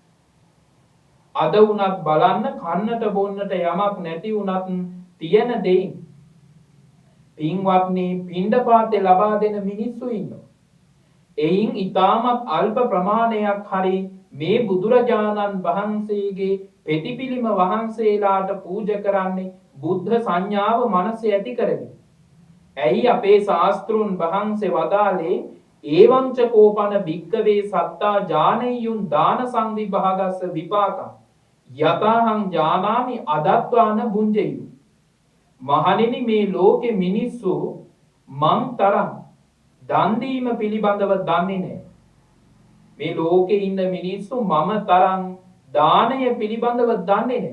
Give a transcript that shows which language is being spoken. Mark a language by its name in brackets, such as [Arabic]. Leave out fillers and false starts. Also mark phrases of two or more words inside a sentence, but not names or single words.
[Sinhala] අද වුණත් බලන්න කන්නට බොන්නට යමක් නැති වුණත් තියෙන දෙයින් පින්වත්නි පිණ්ඩපාතේ ලබා දෙන මිනිස්සු ඉන්නවා. එයින් ඊටමත් අල්ප ප්‍රමාණයක් හරි මේ බුදුරජාණන් වහන්සේගේ ප්‍රතිපිලිම වහන්සේලාට පූජා කරන්නේ බුද්ධ සංඥාව මනසේ ඇති කරගෙන. ඇයි අපේ ශාස්ත්‍රුන් වහන්සේ වදාලේ [Pali] ඒවංච කෝපන භික්කවේ සත්තා ඥානෙයුන් දාන සංවිභාගස්ස විපාකං යතහං ඥානාමි අදත්වාන බුඤ්ජයු. [Sinhala] මහණෙනි මේ ලෝකේ මිනිස්සු මං තරම් දන් දීම පිළිබඳව දන්නේ නැහැ. මේ ලෝකේ ඉන්න මිනිස්සු මම තරම් දානය පිළිබඳව දන්නේ නැහැ.